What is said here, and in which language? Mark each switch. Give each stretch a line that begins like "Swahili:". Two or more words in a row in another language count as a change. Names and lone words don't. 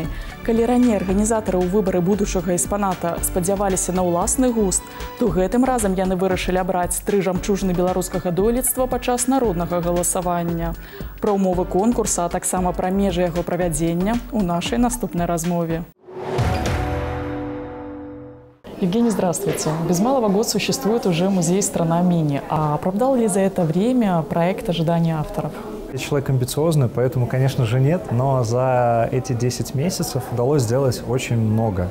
Belarusian: Калі раней арганізатары ў выбары будучага экспаната спадзяваліся на ўласны густ, то гэтым разам яны вырашылі абраць 3 жамчужыны беларускага дойлідства падчас народнага галасавання. Пра ўмовы конкурса, а таксама пра межы яго правядзення ў нашай наступнай размове.
Russian: Евгений, здравствуйте. Без малого года существует уже музей «Страна Мини». А оправдал ли за это время проект ожидания авторов? Я человек амбициозный, поэтому, конечно же, нет. Но за эти 10 месяцев удалось сделать очень много.